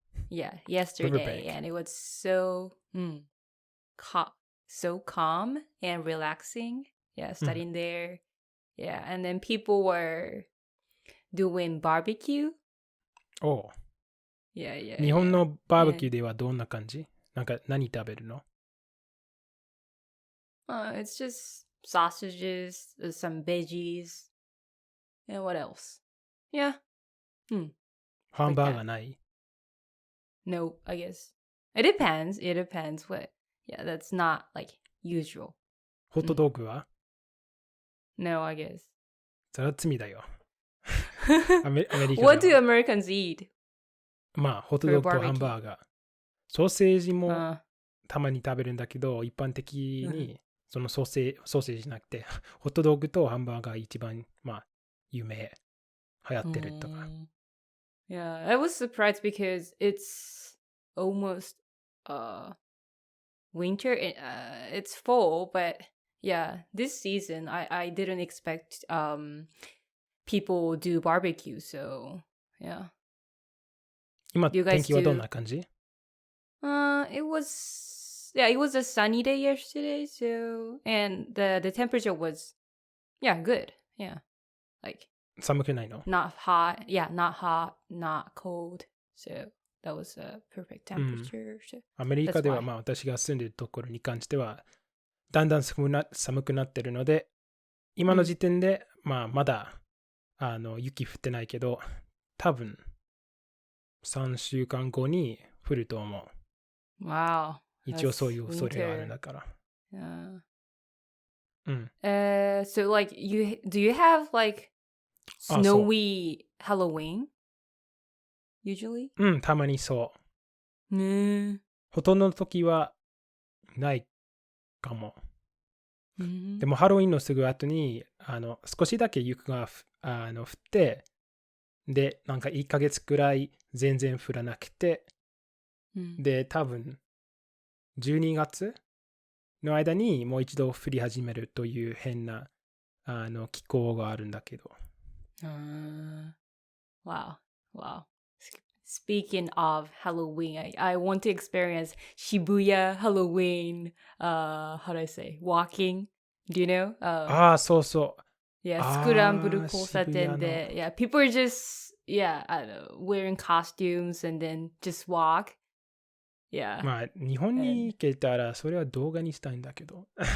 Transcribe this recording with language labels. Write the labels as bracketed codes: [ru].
[en] Yeah, yesterday, and it was so calm and relaxing. Yeah, studying there. Yeah, and then people were doing barbecue. Oh. Yeah. [ja] 日本のバーベキューではどんな感じ？なんか何食べるの？ [en] It's just sausages, some veggies, and what else? Yeah. [ja] ハンバーガーない？ [en] No, I guess. It depends. What? Yeah, that's not like usual. [ja] ホットドッグは？ [en] No, I guess. [ja] それは罪だよ。アメリカでは。 [en] What do Americans eat? [ja] まあ、ホットドッグとハンバーガー。ソーセージもたまに食べるんだけど、一般的にそのソーセージじゃなくて、ホットドッグとハンバーガー一番、まあ、流行ってるとか。 [en] Yeah, I was surprised because it's almost winter. It's fall, but yeah, this season I didn't expect people do barbecue. So yeah. [ja] 今天気はどんな感じ？ [en] It was a sunny day yesterday. So and the temperature was good. Yeah, like. [ja] 寒くないの？ [en] Not hot, not cold. So that was a perfect temperature. [ja] アメリカではまあ私が住んでいるところに関してはだんだん寒くなってるので、今の時点でまあまだ雪降ってないけど、多分3週間後に降ると思う。 [en] Wow. [ja] 一応そういう恐れがあるんだから。 [en] So like do you have like snowy Halloween? Usually? [ja] たまにそう。ほとんどの時はないかも。でもハロウィンのすぐ後に少しだけ雪が降って、でなんか1ヶ月くらい全然降らなくて、で多分12月の間にもう一度降り始めるという変な気候があるんだけど。 [en] Wow. Speaking of Halloween, I want to experience Shibuya Halloween, how do I say, walking. Do you know? [ja] そうそう。 Yeah, スクランブル交差渋谷の。点で、 [en] yeah, people are just, yeah, wearing costumes and then just walk. Yeah. [ja] まあ、日本に行けたら、それは動画にしたいんだけど。